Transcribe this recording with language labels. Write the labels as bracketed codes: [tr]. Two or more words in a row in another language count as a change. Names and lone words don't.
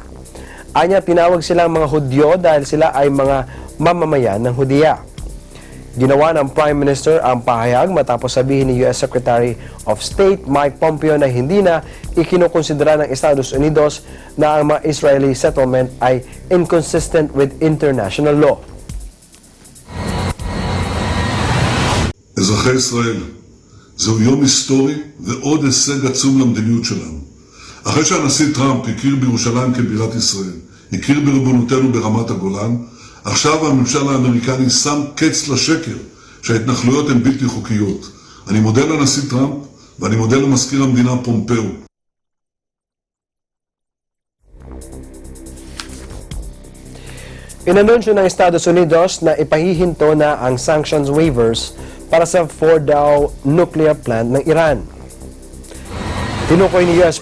[tl] Anya, tinawag silang mga Hudyo dahil sila ay mga mamamayan ng Hudiya. Ginawa ng [en] Prime Minister [tl] ang pahayag matapos sabihin ni U.S. [en] Secretary of State [tl] Mike Pompeo na hindi na ikinukonsidera ng Estados Unidos na ang mga [en] Israeli settlement [tl] ay [en] inconsistent with international law. [he] אזרחי ישראל, זהו יום היסטורי ועוד הישג עצום למדיניות שלנו. אחרי שהנשיא טראמפ הכיר בירושלים כבירת ישראל, הכיר בריבונותנו ברמת הגולן, עכשיו הממשל האמריקני שם קץ לשקר שההתנחלויות הן בלתי חוקיות. אני מודה לנשיא טראמפ ואני מודה למזכיר המדינה פומפאו. [tl] Inanunsyo ng Estados Unidos na ipahihinto na ang [en] sanctions waivers [tl] para sa Fordow nuclear plant ng Iran. Tinukoy ni U.S.